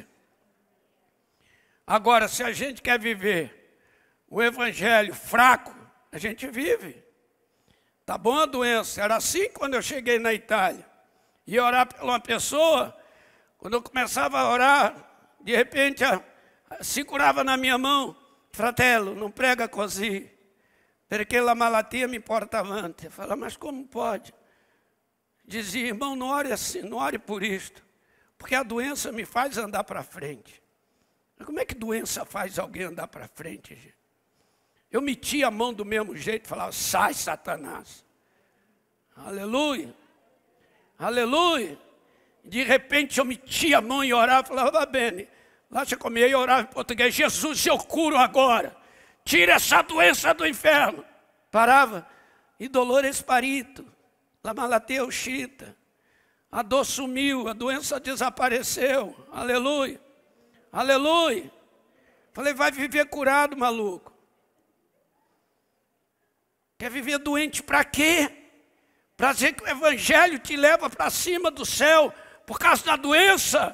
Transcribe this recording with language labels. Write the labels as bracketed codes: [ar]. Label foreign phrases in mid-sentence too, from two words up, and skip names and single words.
[pt] Agora, se a gente quer viver o evangelho fraco, a gente vive. Tá bom a doença? Era assim quando eu cheguei na Itália. Ia orar por uma pessoa. Quando eu começava a orar, de repente se curava na minha mão. [it] Fratello, não prega così, perché la malattia mi porta avanti. [pt] Eu falava, mas como pode? Dizia, irmão, não ore assim, não ore por isto, porque a doença me faz andar para frente. Como é que doença faz alguém andar para frente, gente? Eu metia a mão do mesmo jeito, falava, sai, Satanás. Aleluia, aleluia. De repente eu metia a mão e orava, falava, [it] va bene. [pt] Lá você comia e orava em português, Jesus, eu curo agora. Tira essa doença do inferno. Parava, [it] e dolore sparito, la malattia uscita. [pt] A dor sumiu, a doença desapareceu. Aleluia, aleluia. Falei, vai viver curado, maluco. Quer viver doente para quê? Para dizer que o evangelho te leva para cima do céu por causa da doença.